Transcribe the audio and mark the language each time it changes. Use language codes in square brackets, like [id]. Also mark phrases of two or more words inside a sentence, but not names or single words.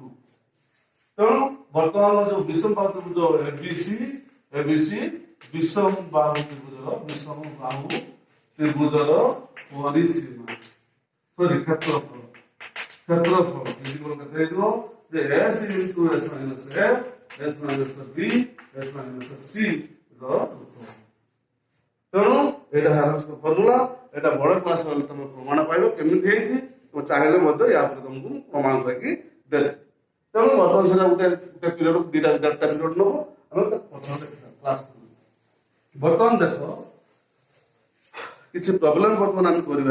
[or] ତେଣୁ ବର୍ତ୍ତମାନ ଯୋଉ ବିଷମ ବାହୁ ତ୍ରିଭୁଜ ଏବିସି ବିଷମ ବାହୁ ତ୍ରିଭୁଜର ପରିସୀମା କ୍ଷେତ୍ରଫଳ କେତେ ହେଇଯିବ? [en] ଯେ s into s minus a, s minus b, s minus c ର। [or] ତେଣୁ ଏଇଟା ହେରନ୍ସଙ୍କ ଫର୍ମୁଲା। ଏଇଟା ବଡ କ୍ଲାସ ରେ ତମେ ପ୍ରମାଣ ପାଇବ କେମିତି ହେଇଛି। ତମେ ଚାହିଁଲେ ମଧ୍ୟ ୟା ଉପରେ ତମକୁ ପ୍ରମାଣ କରିକି ଦେବେ। ତେଣୁ ବର୍ତ୍ତମାନ ସେଟା ଗୋଟେ ପିରିୟଡ ଦିଟା ପିରିୟଡ ନବ, ଆମେ କ୍ଲାସ ବର୍ତ୍ତମାନ ଦେଖ କିଛି ପ୍ରୋବ୍ଲେମ ବର୍ତ୍ତମାନ ଆମେ କରିବା।